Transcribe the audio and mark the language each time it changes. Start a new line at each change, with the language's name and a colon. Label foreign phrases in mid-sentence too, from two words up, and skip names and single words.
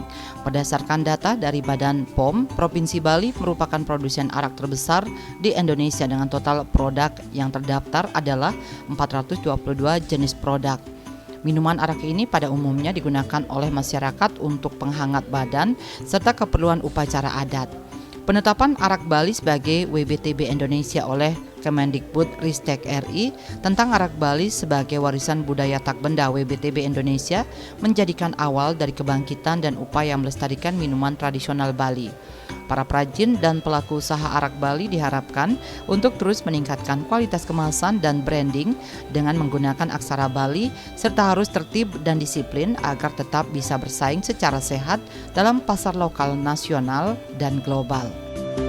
Indonesian: Berdasarkan data dari Badan POM, Provinsi Bali merupakan produsen arak terbesar di Indonesia dengan total produk yang terdaftar adalah 422 jenis produk. Minuman arak ini pada umumnya digunakan oleh masyarakat untuk penghangat badan serta keperluan upacara adat. Penetapan arak Bali sebagai WBTB Indonesia oleh Kemendikbud-Ristek RI tentang Arak Bali sebagai warisan budaya tak benda WBTB Indonesia menjadikan awal dari kebangkitan dan upaya melestarikan minuman tradisional Bali. Para perajin dan pelaku usaha arak Bali diharapkan untuk terus meningkatkan kualitas kemasan dan branding dengan menggunakan aksara Bali serta harus tertib dan disiplin agar tetap bisa bersaing secara sehat dalam pasar lokal, nasional, dan global.